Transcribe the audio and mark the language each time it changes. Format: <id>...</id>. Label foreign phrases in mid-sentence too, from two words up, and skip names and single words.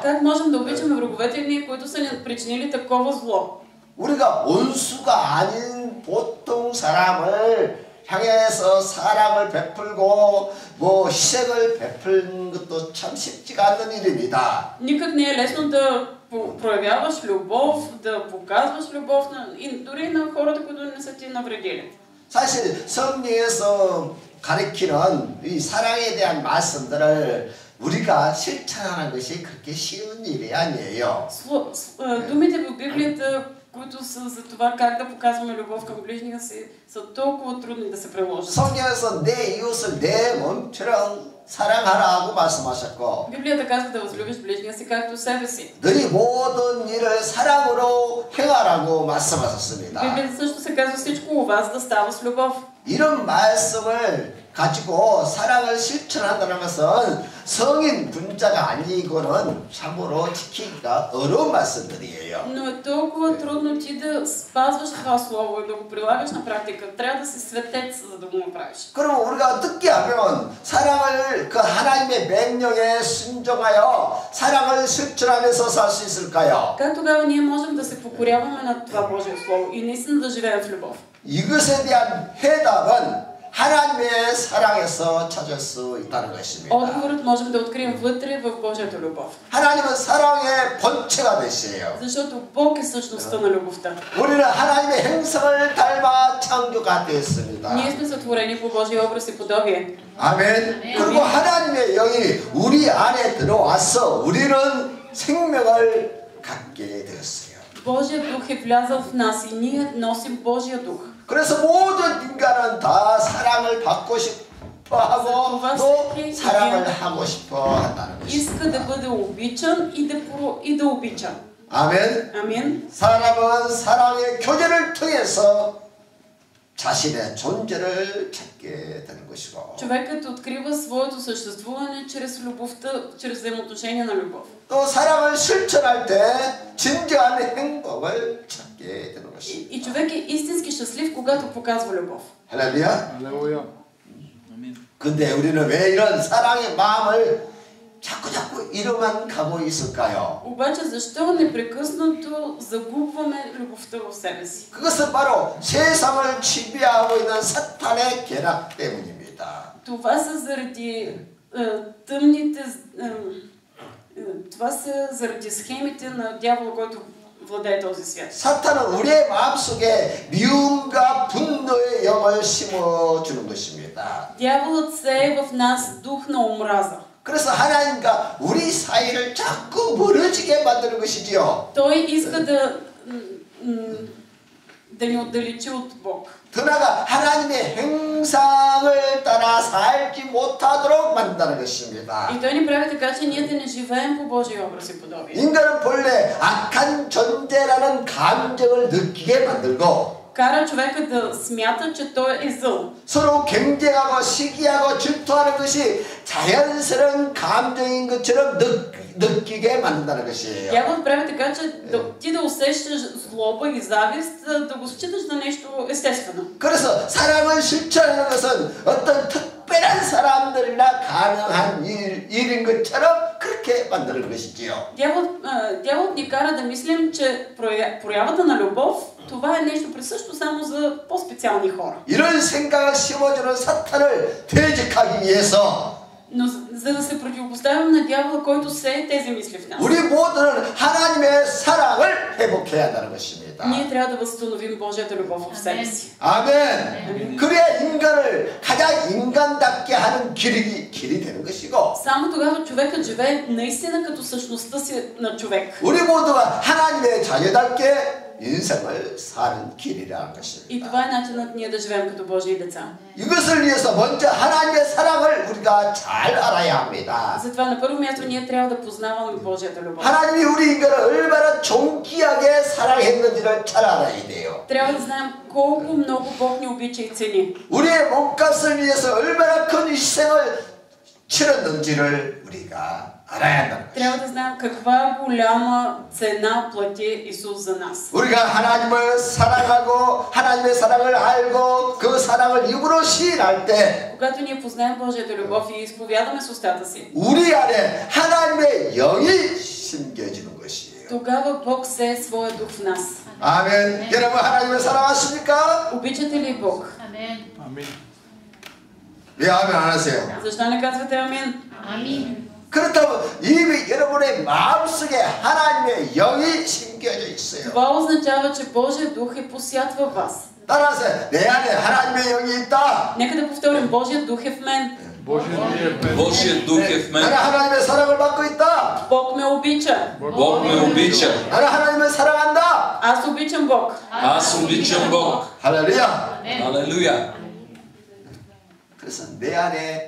<bg>Как можем да обичаме враговете ни, които са ни причинили такова зло?</bg> <ko>우리가 원수가 아닌 보통 사람을 향해서 사랑을 베풀고 뭐 희생을 베푸는 것도 참 쉽지가 않은 일입니다.</ko> <bg>Никак не е лесно да проявяваш любов, да показваш любов и дори на хората, които не са ти навредили.</bg> <ko>사실 성경에서 가리키는 이 사랑에 대한 말씀들을 우리가 실천하는 것이 그렇게 쉬운 일이 아니에요.</ko> <bg>Думите в Библията, които са за това как да показваме любов към ближния си, са толкова трудни да се приложат.</bg> <ko>성경에서 내 이웃을 내 몸처럼 사랑하라고 말씀하셨고</ko> <bg>Библията казва да възлюбиш ближния си както себе си.</bg> <ko>너희 모든 일을 사랑으로 행하라고 말씀하셨습니다.</ko> <bg>Библията също се казва всичко у вас да става с любов.</bg> <ko>이런 말씀을 가지고 사랑을 실천한다는 것은 성인 분자가 아니고는 참으로 지키기가 어려운 말씀들이에요.</ko> <bg>Но е толкова трудно ти да спазваш това слово и да го прилагаш на практика. Трябва да си светец, за да го направиш.</bg> <ko>그럼 우리가 어떻게 하면 사랑을 그 하나님의 명령에 순종하여 사랑을 실천하면서 살 수 있을까요?</ko> <bg>Как тогава ние можем да се покоряваме на това Божие слово и наистина да живеем в любов?</bg> <ko>이것에 대한 해답은 하나님의 사랑에서 찾을 수 있다는 것입니다.</ko> <bg>Отговорът можем да открием вътре в Божията любов.</bg> <ko>하나님은 사랑의 본체가 되시에요.</ko> <bg>Защото Бог е същността на любовта.</bg> <ko>우리는 하나님의 형상을 닮아 창조가 되었습니다.</ko> <bg>Ние сме сътворени по Божия образ и подобие.</bg> <ko>아멘. 그리고 하나님의 영이 우리 안에 들어와서 우리는 생명을 갖게 되었어요.</ko> <bg>Божият дух е влязъл в нас и ние носим Божия дух.</bg> <ko>그래서 모든 인간은 다 사랑을 받고 싶어 하고 또 사랑을 하고 싶어 한다는</ko> <bg>Иска да</bg> <ko>것입니다.</ko> <bg>бъде обичан и да обича.</bg> <ko>아멘.</ko> <bg>Амин.</bg> <ko>사람은 사랑의 교제를 통해서 자신의 존재를 찾게 되는 것이고</ko> <bg>Човекът открива своето съществуване чрез любовта, чрез взаимоотношения на любов.</bg> <ko>또 사랑을 실천할 때 진정한 행복을 찾게 되는 것입니다.</ko> <bg>И човек е истински щастлив, когато показва любов.</bg> <ko>할렐루야. 할렐루야. 근데 우리는 왜 이런 사랑의 마음을 자꾸 이로만 가고 있을까요?</ko> <bg>Обаче защо непрекъснато загубваме любовта в себе си?</bg> <ko>그것은 바로 세상을 지배하고 있는 사탄의 계략 때문입니다.</ko> <bg>Това са заради тъмните... това са заради схемите на дявола, който владее този свят.</bg> <ko>사탄은 우리의 마음속에 미움과 분노의 영을 심어주는 것입니다.</ko> <bg>Дяволът сее в нас дух на омраза.</bg> <ko>그래서 하나님과 우리 사이를 자꾸 멀어지게 만드는 것이지요.</ko> <bg>Той иска да ни отдалечи от Бог.</bg> <ko>더 나아가 하나님의 형상을 따라 살지 못하도록 만든다는 것입니다.</ko> <bg>И той ни прави така, че ние да не живеем по Божия образ и подобие.</bg> <ko>인간은 본래 악한 존재라는 감정을 느끼게 만들고</ko> <bg>Кара човека да смята, че той е зъл.</bg> <ko>서로 경쟁하고 시기하고 질투하는 것이 자연스러운 감정인 것처럼 느끼게 만든다는 것이에요.</ko> <bg>Дяволът прави така, че ти да усещаш злоба и завист, да го считаш за нещо естествено.</bg> <ko>그래서 사랑을 실천하는 것은 어떤 특별한 사람들이나 가능한 일인 것처럼 그렇게 만드는 것이지요.</ko> <bg>Дяволът ни кара да мислим, че проявата на любов, това е нещо присъщо само за по-специални хора.</bg> <ko>이런 생각을 심어주는 사탄을 퇴직하기 위해서</ko> <bg>Но за да се противопоставим на дявола, който сее тези мисли в нас,</bg> <ko>우리 모두는 하나님의 사랑을 회복해야 한다는 것입니다.</ko> <bg>ние трябва да възстановим Божията любов в себе си.</bg> <ko>아멘. 그래야 인간을 가장 인간답게 하는 길이 되는 것이고</ko> <bg>Само тогава човекът живее наистина като същността си на човек.</bg> <ko>우리 모두가 하나님의 자녀답게 인생을 사는 길이라는 것입니다.</ko> <bg>И това е начинът ние да живеем като Божии деца.</bg> <ko>이것을 위해서 먼저 하나님의 사랑을 우리가 잘 알아야 합니다.</ko> <bg>Затова на първо място ние трябва да познаваме Божията любов.</bg> <ko>하나님이 우리 인간을 얼마나 존귀하게 사랑했는지를 잘 알아야 돼요.</ko> <bg>Трябва да знаем колко много Бог ни обича и цени.</bg> <ko>우리의 몸값을 위해서 얼마나 큰 희생을 치렀는지를 우리가 알아야 한다.</ko> <bg>Трябва да знаем каква голяма цена плати Исус за нас.</bg> <ko>우리가 하나님을 사랑하고 하나님의 사랑을 알고 그 사랑을 입으로 시인할 때</ko> <bg>Когато ние познаем Божията любов и изповядаме с устата си,</bg> <ko>우리 안에 하나님의 영이 심겨지는 것이에요.</ko> <bg>тогава Бог сее своя дух в нас.</bg> <ko>아멘. 여러분 하나님을 사랑하십니까?</ko> <bg>Обичате ли Бог?</bg> <ko>아멘. 왜 아멘 안 하세요?</ko> <bg>Защо не казвате амин?</bg> <ko>그렇다면 이미 여러분의 마음속에 하나님의 영이 심겨져 있어요.</ko> <bg>Това означава, че Божия дух е посят във вас.</bg> <ko>따라서 내 안에 하나님의 영이 있다.</ko> <bg>Нека да повторим, Божият дух е в мен. Божият дух е в</bg> <ko>나는</ko> <bg>мен.</bg> <ko>하나님의 사랑을 받고 있다.</ko> <bg>Бог ме обича. Бог ме обича.</bg> <ko>나는 하나님을 사랑한다.</ko> <bg>Аз обичам Бог. Аз обичам Бог.</bg> <ko>할렐루야.</ko> <bg>Алелуя.</bg> <ko>그래서 내 안에</ko>